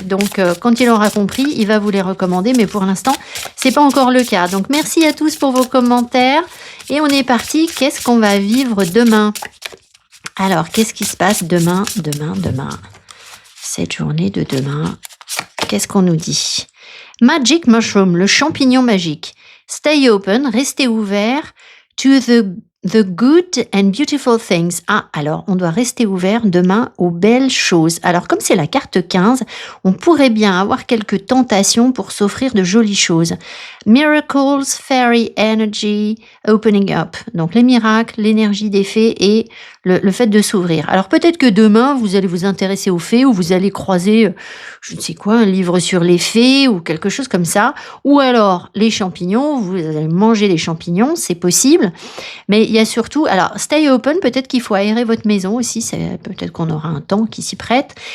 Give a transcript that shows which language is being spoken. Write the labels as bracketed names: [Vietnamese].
[French] Donc quand il aura compris, il va vous les recommander, mais pour l'instant, c'est pas encore le cas. Donc merci à tous pour vos commentaires et on est parti. Qu'est-ce qu'on va vivre demain? Alors, qu'est-ce qui se passe demain? Cette journée de demain, qu'est-ce qu'on nous dit? [English] Magic mushroom, [French] le champignon magique. [English] Stay open, [French] restez ouvert [English] to the good and beautiful things. [French] Ah, alors, on doit rester ouvert demain aux belles choses. Alors, comme c'est la carte 15, on pourrait bien avoir quelques tentations pour s'offrir de jolies choses. [English] Miracles, fairy energy, opening up. [French] Donc, les miracles, l'énergie des fées et le fait de s'ouvrir. Alors, peut-être que demain, vous allez vous intéresser aux fées ou vous allez croiser, je ne sais quoi, un livre sur les fées ou quelque chose comme ça. Ou alors, les champignons, vous allez manger les champignons, c'est possible. Mais il y a surtout, alors, [English] stay open, [French] peut-être qu'il faut aérer votre maison aussi, peut-être qu'on aura un temps qui s'y prête.